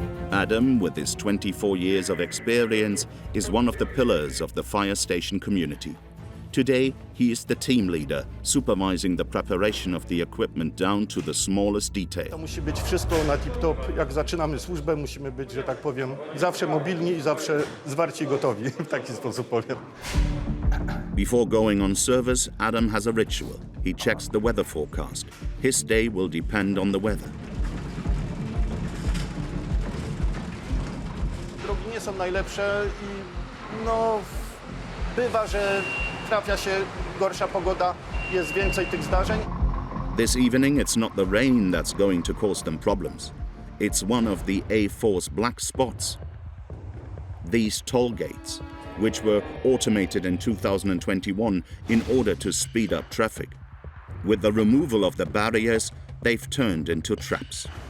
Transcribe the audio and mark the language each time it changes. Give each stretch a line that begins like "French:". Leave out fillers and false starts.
English: Adam, with his 24 years of experience, is one of the pillars of the fire station community. Today, he is the team leader, supervising the preparation of the equipment down to the smallest detail.
Polish: To musi być wszystko na tip-top. Jak zaczynamy służbę, musimy być, że tak powiem, zawsze mobilni i zawsze zwarci i gotowi. W taki sposób powiem.
English: Before going on service, Adam has a ritual. He checks the weather forecast. His day will depend on the weather.
Polish: Drogi nie są najlepsze i no bywa, że trafia się gorsza pogoda, jest więcej tych zdarzeń.
English: This evening, it's not the rain that's going to cause them problems. It's one of the A4's black spots. These toll gates, which were automated in 2021 in order to speed up traffic. With the removal of the barriers, they've turned into traps.